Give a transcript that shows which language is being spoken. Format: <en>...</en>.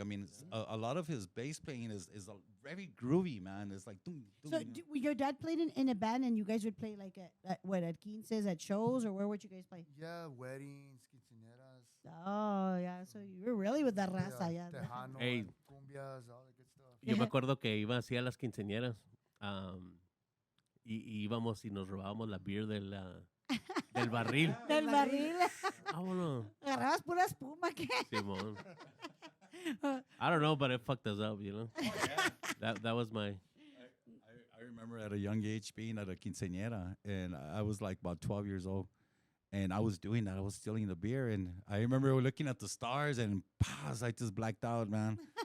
<en>I mean, a lot of his bass playing is very groovy, man. It's like. So your dad played in a band, and you guys would play like at quinces, at shows, or where would you guys play? Yeah, weddings, quinceañeras. Oh, yeah. So you were really with the raza, yeah. Tejano, Hey. and cumbias, all that good stuff.</en> <es>Yo me acuerdo que iba así a las quinceañeras y íbamos y nos robábamos la beer del barril. Del barril. Vámonos. Agarrabas pura espuma, ¿qué? Simón.</es> <en>I don't know, but it fucked us up, That was my... I remember at a young age being at a quinceañera, and I was like about 12 years old, and I was doing that. I was stealing the beer, and I remember looking at the stars, and I just blacked out, man.</en>